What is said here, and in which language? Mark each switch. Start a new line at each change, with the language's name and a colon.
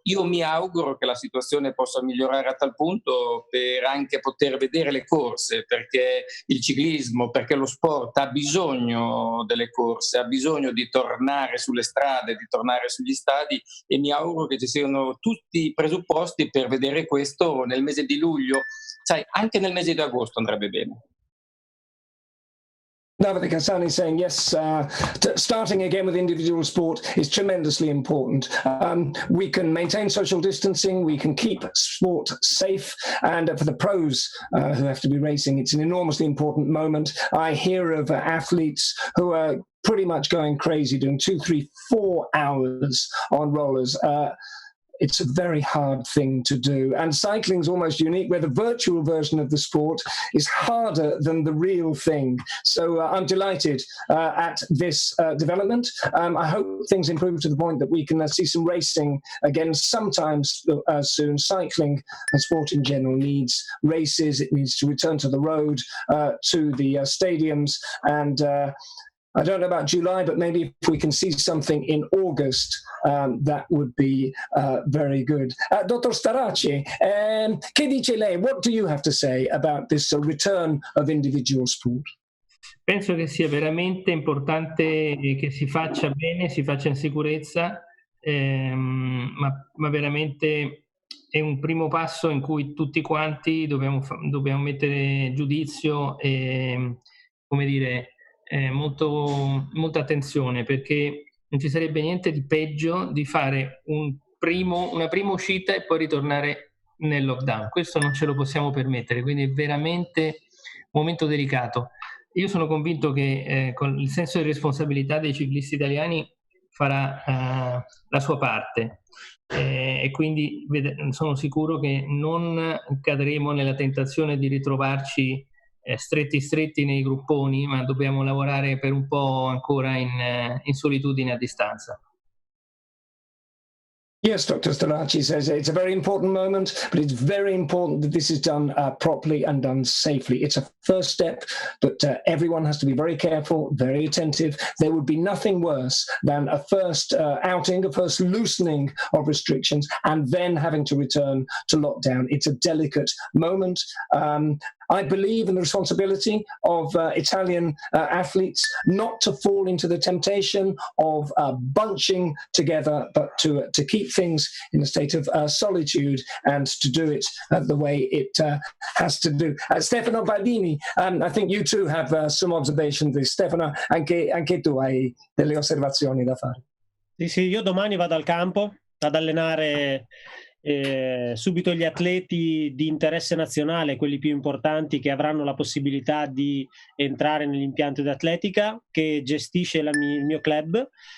Italian: Io mi auguro che la situazione possa migliorare a tal punto per anche poter vedere le corse, perché il ciclismo, perché lo sport ha bisogno delle corse, ha bisogno di tornare sulle strade, di tornare sugli stadi, e mi auguro che ci siano tutti i presupposti per vedere questo nel mese di luglio. Sai, anche nel mese di agosto andrebbe bene.
English: Davide Cassani saying, yes, starting again with individual sport is tremendously important. We can maintain social distancing, we can keep sport safe, and for the pros who have to be racing, it's an enormously important moment. I hear of athletes who are pretty much going crazy, doing 2, 3, 4 hours on rollers. It's a very hard thing to do. And cycling is almost unique, where the virtual version of the sport is harder than the real thing. So I'm delighted at this development. I hope things improve to the point that we can see some racing again sometimes soon. Cycling and sport in general needs races. It needs to return to the road, to the stadiums, and I don't know about July, but maybe if we can see something in August, that would be very good.
Italian: Dottor Starace, che dice lei?
English: What do you have to say about this return of individual sport?
Italian: Penso che sia veramente importante che si faccia bene, si faccia in sicurezza, ma veramente è un primo passo in cui tutti quanti dobbiamo mettere giudizio e, come dire, molta attenzione, perché non ci sarebbe niente di peggio di fare una prima uscita e poi ritornare nel lockdown. Questo non ce lo possiamo permettere, quindi è veramente un momento delicato. Io sono convinto che con il senso di responsabilità dei ciclisti italiani farà la sua parte, e quindi sono sicuro che non cadremo nella tentazione di ritrovarci stretti nei grupponi, ma dobbiamo lavorare per un po' ancora in solitudine a distanza.
English: Yes, Dr. Starace says it's a very important moment, but it's very important that this is done properly and done safely. It's a first step, but everyone has to be very careful, very attentive. There would be nothing worse than a first outing, a first loosening of restrictions, and then having to return to lockdown. It's a delicate moment. I believe in the responsibility of Italian athletes not to fall into the temptation of bunching together, but to keep things in a state of solitude and to do it the way it has to do. Stefano Baldini, I think you too have some observations.
Italian: Stefano, anche tu hai delle osservazioni da fare. Sì, io domani vado al campo ad allenare subito gli atleti di interesse nazionale, quelli più importanti che avranno la possibilità di entrare nell'impianto di atletica che gestisce il mio club.